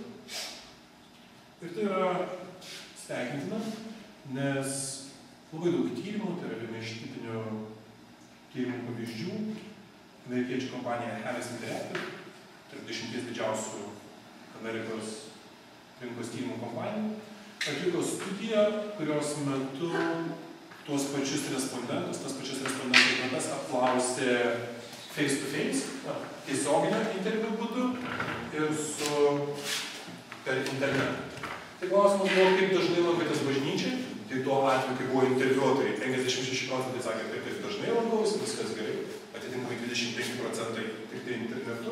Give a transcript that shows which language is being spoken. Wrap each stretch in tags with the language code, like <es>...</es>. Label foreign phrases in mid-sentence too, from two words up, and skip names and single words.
<lt>Ir tai yra sveikintina, nes labai daug tyrimų, tai yra viena iš tipinių tyrimų pavyzdžių. Amerikiečių kompanija Harris Interactive, tarp 10 didžiausių Amerikos rinkos tyrimų kompanijų, atliko studiją, kurios metu tuos pačius respondentus apklausė</lt> <en>face-to-face,</en> <lt>tiesioginio interviu būdu ir per internetą. Tai klausimas buvo, kaip dažnai lankotės bažnyčiai. Tai tuo atveju, kai buvo interviuotojai, 56% sakė, taip, kad dažnai lankausi, viskas gerai, atitinkamai 25% tik tai internetu.</lt>